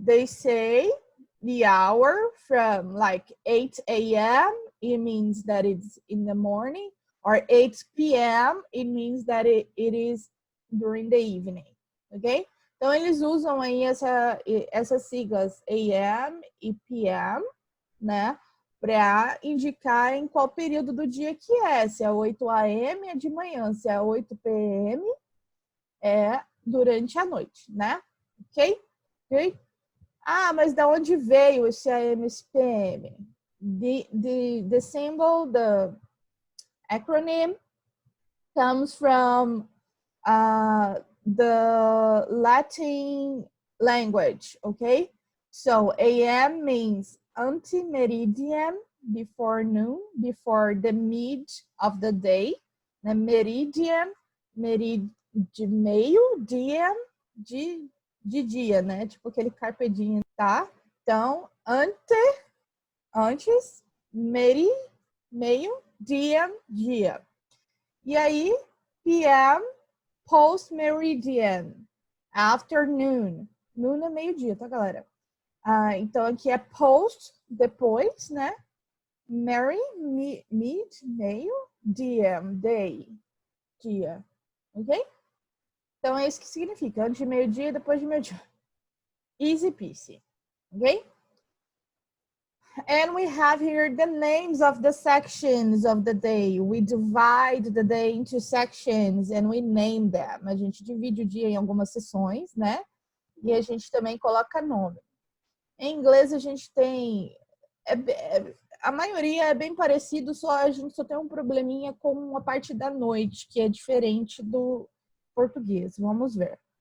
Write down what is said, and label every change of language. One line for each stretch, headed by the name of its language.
English: They say the hour from like 8 a.m., it means that it's in the morning, or 8 p.m., it means that it is during the evening, ok?
Portuguese: Então, eles usam aí essas siglas AM e PM, né? Para indicar em qual período do dia que é. Se é 8 a.m. é de manhã, se é 8 p.m. é durante a noite, né? Ok? Ah, mas da onde veio esse AM e esse PM?
English: The symbol, the acronym comes from the Latin language, okay? So AM means ante-meridian, before noon, before the mid of the day.
Portuguese: The meridian, de meio, dia, de dia, né? Tipo aquele carpe diem, tá? Então, antes, meio, dia. E aí, PM, post-meridian, afternoon. Noon é meio-dia, tá, galera? Então, aqui é post, depois, né? Mid, meio, DM, day, dia. Ok? Então, é isso que significa. Antes de meio-dia e depois de meio-dia.
English: Easy peasy. Ok? And we have here the names of the sections of the day. We divide the day into sections and we name them.
Portuguese: A gente divide o dia em algumas seções, né? E a gente também coloca nome. Em inglês a gente tem... a maioria é bem parecido, a gente só tem um probleminha com a parte da noite, que é diferente do português. Vamos ver.